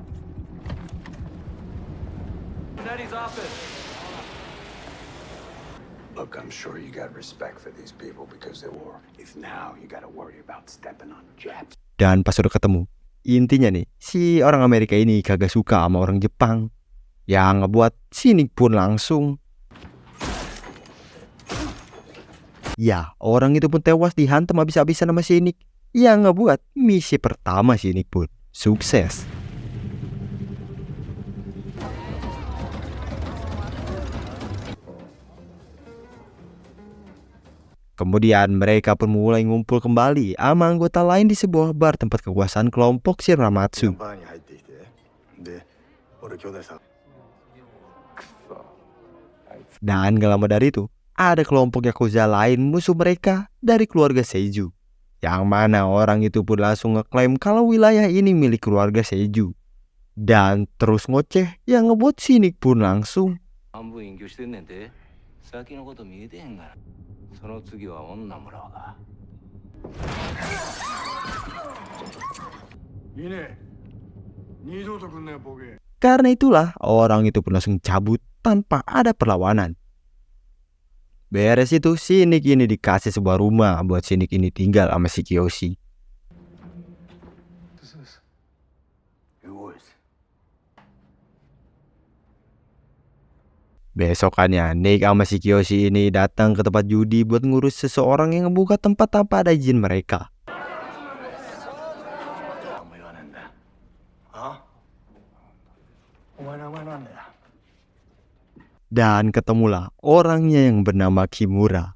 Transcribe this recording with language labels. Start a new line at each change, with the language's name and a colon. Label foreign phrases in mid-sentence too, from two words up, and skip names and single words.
English: Look, I'm sure you got respect for these people because they war. If now you gotta worry about stepping on Japs.
Indonesian: Dan pas udah ketemu, intinya nih, si orang Amerika ini kagak suka sama orang Jepang. Yang ngebuat si Nick pun langsung, ya, orang itu pun tewas dihantam habis-habisan sama si Nick. Yang ngebuat misi pertama si Nick pun sukses. Kemudian mereka pun mulai ngumpul kembali sama anggota lain di sebuah bar tempat kekuasaan kelompok Shiramatsu.
Japanese: バーに入ってきて。で、俺兄弟さん。くそ。あいつ。
Indonesian: Dan gak lama dari itu, ada kelompok Yakuza lain musuh mereka dari keluarga Seiju. Yang mana orang itu pun langsung ngeklaim kalau wilayah ini milik keluarga Seiju. Dan terus ngoceh yang ngebuat si Nick pun langsung,
Japanese: 半分隠居してんねんて。先のこと見えてへんがな。その次は女もらうだ。いいね。二度と来んなよ、ボケ。
Indonesian: karena itulah orang itu pun langsung cabut tanpa ada perlawanan. Beres itu, si Nick ini dikasih sebuah rumah buat si Nick ini tinggal sama si Kiyoshi.
English: This is yours.
Indonesian: Besokannya, Nick sama si Kiyoshi ini datang ke tempat judi buat ngurus seseorang yang ngebuka tempat tanpa ada izin mereka. Dan ketemulah orangnya yang bernama Kimura.